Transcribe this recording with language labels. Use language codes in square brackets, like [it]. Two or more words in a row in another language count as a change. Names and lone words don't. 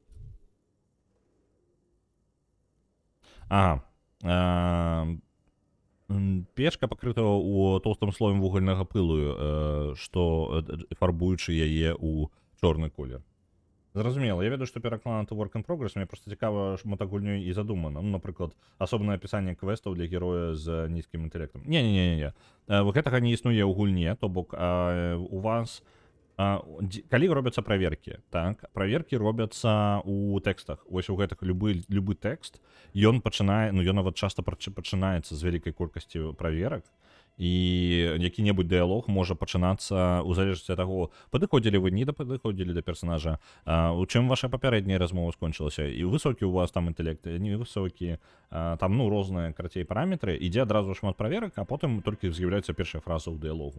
[be] Ага. Печка пакрыта ў тоўстым слоем вугальнага пылу, што фарбуючы яе ў чорны колер. Зразумела, я ведаю, што пераклад [en] to work in progress, [be] мне проста цікава шмат гульнёй і задумана. Ну, напрыклад, асобнае апісанне квестаў для героя з нізкім інтэлектам. Не. Гэтага не існуе ў гульне, то бок у вас калі робяцца праверкі, так, праверкі робяцца ў тэкстах. Вось у гэтых любы тэкст, ён пачынае, ну ён нават часта пачынаецца з вялікай колькасці праверак, і які-небудзь дыялог можа пачынацца ў залежнасці ад таго, падыходзілі вы, не падыходзілі да персанажа, у чым ваша папярэдняя размова скончылася, і высокі у вас там інтэлект, невысокі, там, ну, розныя, карацей, параметры, ідзе адразу шмат праверак, а потым толькі з'яўляецца першая фраза ў дыялогу.